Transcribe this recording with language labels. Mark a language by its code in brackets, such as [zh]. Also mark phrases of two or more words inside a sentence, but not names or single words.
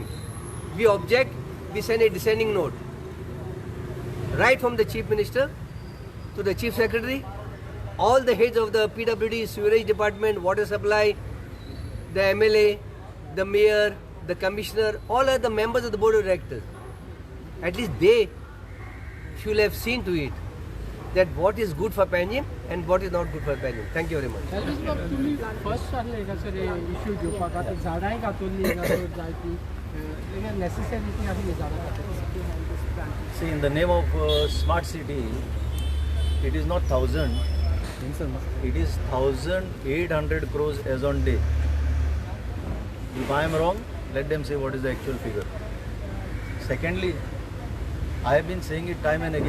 [en] We object, we send a dissenting note, right from the Chief Minister to the Chief Secretary, all the heads of the PWD, Sewerage Department, Water Supply, the MLA, the Mayor, the Commissioner, all are the members of the Board of Directors. At least they should have seen to it that what is good for Panjim and what is not good for Panjim. Thank you very much. [kok] तुम्ही फर्स्ट ठरले का सर इश्यू घेवपाक आतां झाडांय घातली जायती नेसेसिटी आसा झाडां. [en] See, in the name of smart city, it is not 1,000, it is 1,800 crores as on day. If I am wrong, let them say what is the actual figure. Secondly, I have been saying it time and again.